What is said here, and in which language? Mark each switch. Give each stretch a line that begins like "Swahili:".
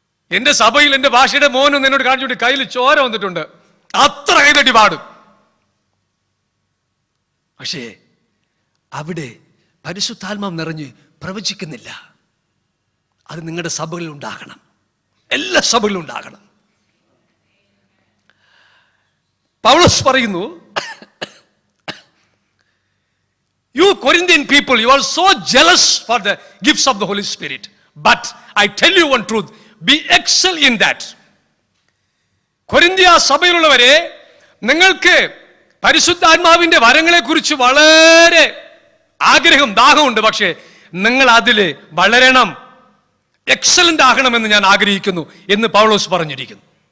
Malayalam: എൻ്റെ സഭയിൽ എൻ്റെ ഭാഷയുടെ മോനൊന്നും എന്നോട് കാണിച്ചുകൊണ്ട് കയ്യിൽ ചോര വന്നിട്ടുണ്ട്. അത്ര കൈ തട്ടി പാടും. പക്ഷേ അവിടെ പരിശുദ്ധാത്മാവ് നിറഞ്ഞ് പ്രവചിക്കുന്നില്ല. അത് നിങ്ങളുടെ സഭകളിൽ ഉണ്ടാകണം, എല്ലാ സഭകളിലും ഉണ്ടാകണം. പൗലോസ് പറയുന്നു,
English: you Corinthian people, you are so jealous for the gifts of the Holy Spirit, but I tell you one truth, be excel in that.
Malayalam: കൊരിന്ത്യ സഭയിലുള്ളവരെ, നിങ്ങൾക്ക് പരിശുദ്ധാത്മാവിന്റെ വരങ്ങളെ കുറിച്ച് വളരെ ആഗ്രഹം, ദാഹമുണ്ട്. പക്ഷേ നിങ്ങൾ അതിൽ വളരണം, എക്സലന്റ് ആകണമെന്ന് ഞാൻ ആഗ്രഹിക്കുന്നു എന്ന് പൗലോസ് പറഞ്ഞിരിക്കുന്നു.